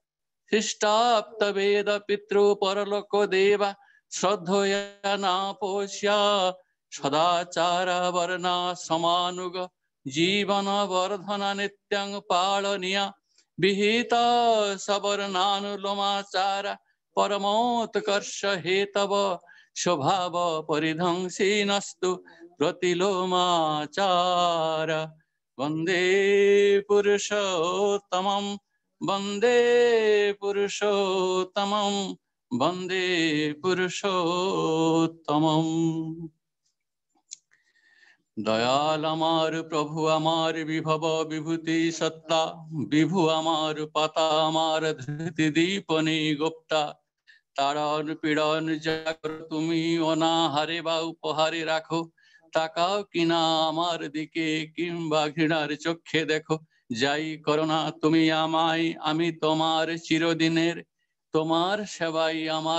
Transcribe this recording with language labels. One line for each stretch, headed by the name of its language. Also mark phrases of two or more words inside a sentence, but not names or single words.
Sanskrit: शिष्टाप्त वेद पितृ परलोको देवा, श्रद्धया नापोष्या सदाचार वर्णा समानुग, जीवन वर्धन नित्यं पालनीया, विहित सवर्णानुलोमाचार, परमोत्कर्ष हेतव स्वभाव परिध्वंसिनस्तु प्रतिलोमाचार। वन्दे पुरुषोत्तमं वन्दे पुरुषोत्तमं वन्दे पुरुषोत्तमम्।
Bangla: दयाल আমার প্রভু আমার বিভব বিভূতি সত্তা, বিভু আমার পাতা আমার ধৃতি দীপনি গুপ্তা, তাড়ন পীড়ন যা করো তুমি অনাহারে বা উপহারে রাখো, তাকাও কিনা আমার দিকে কিংবা ঘৃণার চোখে দেখো, যাই করো না তুমি আমায় আমি তোমার চিরদিনের, তোমার সেবাই আমার